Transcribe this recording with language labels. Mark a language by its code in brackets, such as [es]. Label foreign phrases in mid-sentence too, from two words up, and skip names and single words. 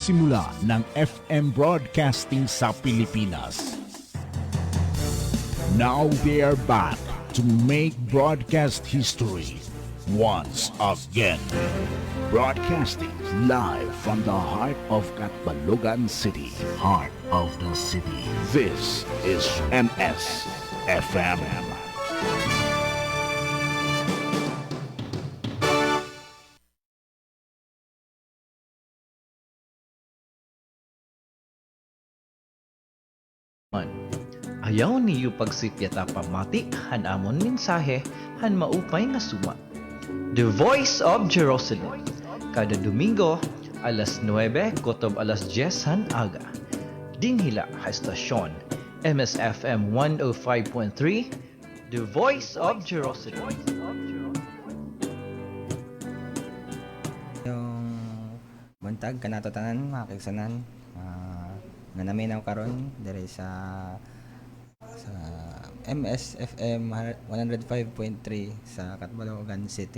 [tl] simula ng FM broadcasting sa Pilipinas. [en] Now they are back to make broadcast history once again. Broadcasting live from the heart of Catbalogan City. Heart of the city. This is MS FM. [war] Ayaw niyo pagsipyat a pamati, han amon mensahe, han maupay nga suma. [en] The Voice of Jerusalem. [war] Kada Domingo, alas 9, kotob alas 10 han aga. Dinhila ha estasyon, MSFM 105.3, [en] The Voice of Jerusalem. [ceb] Yung buntag kanato tanan mga kaigsunan, nga naminaw karon diri sa MSFM 105.3 sa Catbalogan City.